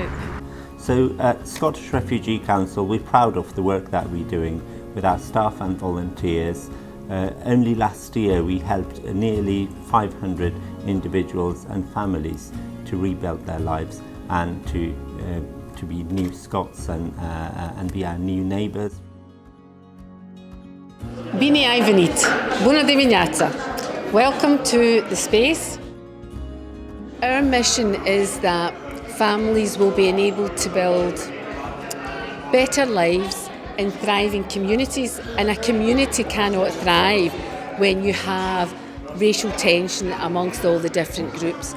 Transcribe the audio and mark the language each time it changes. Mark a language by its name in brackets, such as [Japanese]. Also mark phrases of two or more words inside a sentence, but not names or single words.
[English] So at Scottish Refugee Council, we're proud of the work that we're doing. with our staff and volunteers. Only last year we helped nearly 500 individuals and families to rebuild their lives and to be new Scots and be our new neighbours. [Romanian] Bine ai venit! Bună dimineața! [English] Welcome to the space. Our mission is that families will be enabled to build better lives in thriving communities, and a community cannot thrive when you have racial tension amongst all the different groups.